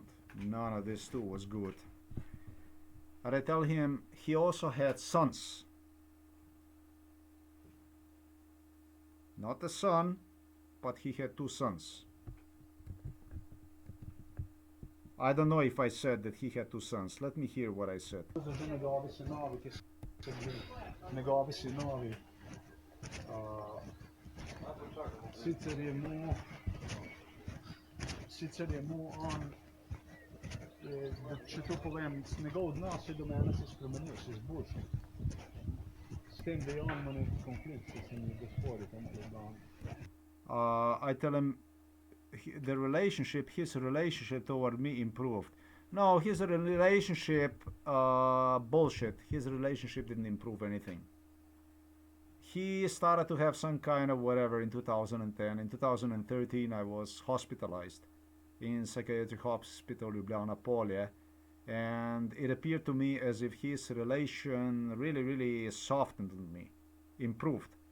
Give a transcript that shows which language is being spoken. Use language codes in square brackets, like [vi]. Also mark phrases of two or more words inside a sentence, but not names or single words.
[en] None of this too was good. And I tell him he also had sons. Not a son, but he had two sons. I don't know if I said that he had two sons. Let me hear what I said. [sl] Sicer je mu on, če to povem, njegov odnos je do mene se spremenil, se izboljšal. S tem, da je on imel neki konflikt s temi gospodi tam v Ljubljani. [en] I tell him his relationship toward me improved. No, his relationship, bullshit. His relationship didn't improve anything. He started to have some kind of whatever in 2010. In 2013, I was hospitalized in psychiatric hospital Ljubljana Polje, and it appeared to me as if his relation really softened on me, improved.